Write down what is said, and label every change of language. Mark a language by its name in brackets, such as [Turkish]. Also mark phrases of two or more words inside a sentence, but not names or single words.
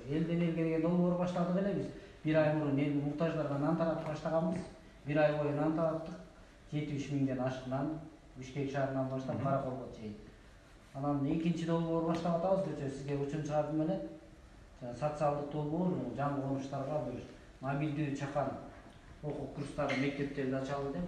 [Kyrgyz] Элден элге деген долбоор баштадык эле биз. Бир ай мурун эл муктаждарга нан таратып баштаганбыз. Бир ай бою нан тараттык. 73 миңден ашык нан Бишкек шаарынан баштап Караколго чейин. Анан экинчи долбоор баштап атабыз десе сизге учун чыгардым эле. Социалдык долбоор жаңы конуштарга бир мобилдүү чакан окуу курстары мектептерди ачалы деп.